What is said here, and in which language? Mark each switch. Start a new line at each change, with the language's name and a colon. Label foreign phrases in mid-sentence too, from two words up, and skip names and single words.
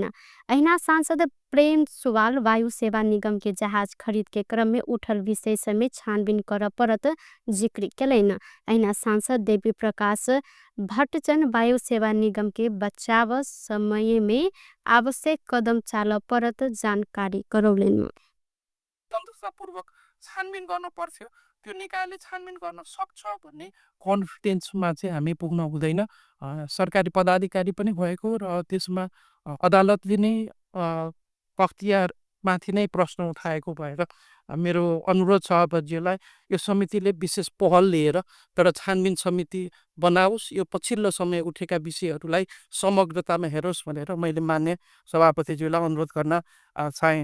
Maithili: अहिना सांसद प्रेम सुवाल वायु सेवा निगम के जहाज खरीद के क्रम में उठल विषय समेत छानबीन कर परत जिक्र केलेन। अहिना सांसद देवी प्रकाश भट्टचन वायु सेवा निगम के बचाव समय में आवश्यक कदम चाल परत जानकारी करौलेन।
Nepali: तन्त्रतापूर्वक छानबिन गर्न पर्थ्यो, त्यो निकायले छानबिन गर्न सक्छ भन्ने कन्फिडेन्समा चाहिँ हामी पुग्न हुँदैन। सरकारी पदाधिकारी पनि भएको र त्यसमा अदालतले नै अख्तियारमाथि नै प्रश्न उठाएको भएर मेरो अनुरोध सभापतिज्यूलाई यो समितिले विशेष पहल लिएर तर छानबिन समिति बनाओस्, यो पछिल्लो समय उठेका विषयहरूलाई समग्रतामा हेरोस् भनेर मैले मान्य सभापतिज्यूलाई अनुरोध गर्न चाहेँ।